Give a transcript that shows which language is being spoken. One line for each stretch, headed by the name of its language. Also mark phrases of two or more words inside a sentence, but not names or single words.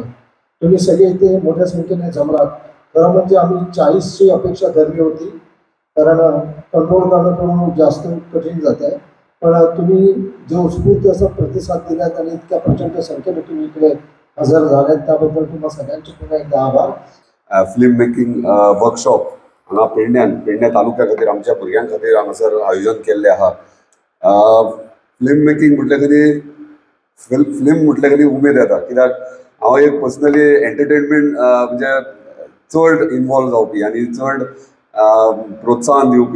Marathi: तुम्ही सगळे इथे मोठ्या संख्येने जमलात. खरं म्हणजे आम्ही 40ची अपेक्षा धरली होती, कारण कंट्रोल करणं थोडं जास्त कठीण जात आहे. पण तुम्ही जो उत्स्फूर्त असा प्रतिसाद दिलात आणि इतक्या प्रचंड संख्येने तुम्ही इकडे हजर झाल्यात त्याबद्दल तुम्हाला सगळ्यांचे पुन्हा एकदा आभार.
English: film making workshop
Konkani: हांगा पेडण्या तालुक्या खातीर आमच्या भुरग्यां खातीर हांगासर आयोजन केल्लें आहा.
English: film making
Konkani: म्हटल्या खातीर फिल्म म्हटल्या खातीर उमेद येता, कित्याक हांव एक
English: personally entertainment
Konkani: म्हणजे चड इनवॉल्व जावपी आनी चड प्रोत्साहन दिवपी.